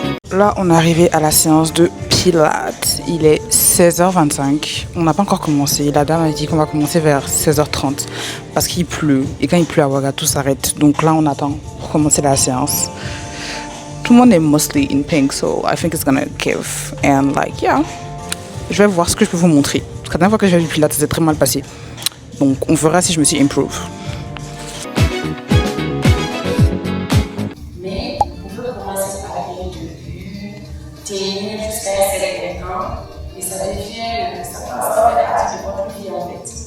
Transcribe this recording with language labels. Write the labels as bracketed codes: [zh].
[fr] Là, on est arrivé à la séance de pilates. Il est 16h25. On n'a pas encore commencé. La dame a dit qu'on va commencer vers 16h30 parce qu'il pleut. Et quand il pleut à Ouaga, tout s'arrête. Donc là, on attend pour commencer la séance. Tout le monde est [en] mostly in pink, so I think it's gonna give. And like, yeah, [fr] je vais voir ce que je peux vous montrer. Parce que la dernière fois que j'ai vu Pilates, c'était très mal passé. Donc, on verra si je me suis improve. Mais on peut commencer par aller de vue, terminer jusqu'à un certain temps, et ça devient, ça va être partie de votre vie en fait.